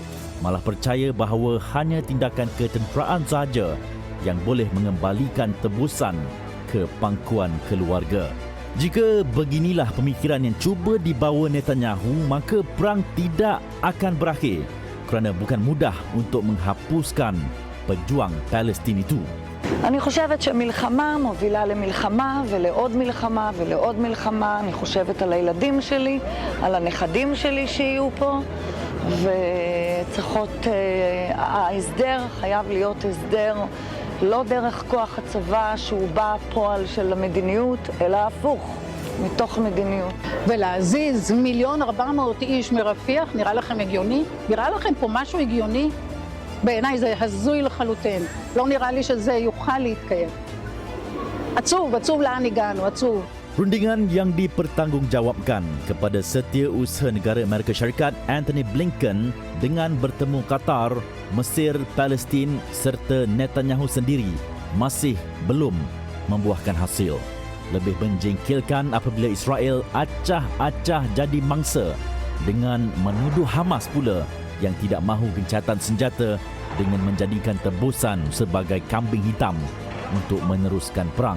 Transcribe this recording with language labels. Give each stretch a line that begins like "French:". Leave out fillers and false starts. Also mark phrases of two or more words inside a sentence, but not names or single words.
Malay: Malah percaya bahawa hanya tindakan ketenteraan sahaja yang boleh mengembalikan tebusan ke pangkuan keluarga. Jika beginilah pemikiran yang cuba dibawa Netanyahu, maka perang tidak akan berakhir kerana bukan mudah untuk menghapuskan pejuang Palestin itu.
Hebrew: אני חושבת שמלחמה מובילה למלחמה ולעוד מלחמה ולעוד מלחמה. אני חושבת על הילדים שלי, על הנכדים שלי שיהיו פה, וצריכות, ההסדר חייב להיות הסדר לא דרך כוח הצבא שהוא בא פועל של המדיניות, אלא הפוך, מתוך מדיניות. ולהזיז 1,400,000 איש מרפיח, נראה לכם הגיוני? נראה לכם פה משהו הגיוני? בעיניי זה הזוי לחלוטין. לא נראה לי שזה יוכל להתקיים. עצוב, עצוב לאן הגענו, עצוב.
Malay: Rundingan yang dipertanggungjawabkan kepada Setiausaha Negara Amerika Syarikat Antony Blinken dengan bertemu Qatar, Mesir, Palestin serta Netanyahu sendiri masih belum membuahkan hasil. Lebih menjengkelkan apabila Israel acah-acah jadi mangsa dengan menuduh Hamas pula yang tidak mahu gencatan senjata dengan menjadikan tebusan sebagai kambing hitam untuk meneruskan perang.